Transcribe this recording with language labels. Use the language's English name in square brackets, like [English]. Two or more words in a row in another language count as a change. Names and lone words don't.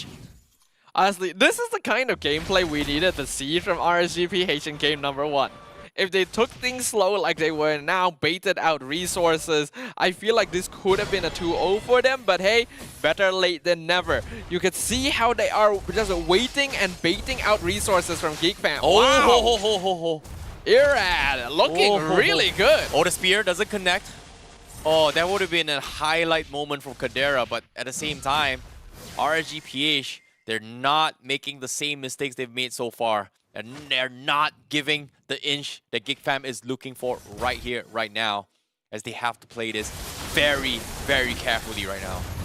[English] Honestly, this is the kind of gameplay we needed to see from RSGPH in game number 1. If they took things slow like they were now, baited out resources, I feel like this could have been a 2-0 for them, but hey, better late than never. You could see how they are just waiting and baiting out resources from GigFam. Oh, wow. ho, ho, ho, ho, ho. Irad looking really good. Oh, the spear doesn't connect. Oh, that would have been a highlight moment from Kadera, but at the same time, RSGPH, they're not making the same mistakes they've made so far. And they're not giving the inch that GigFam is looking for right here, right now, as they have to play this very, very carefully right now.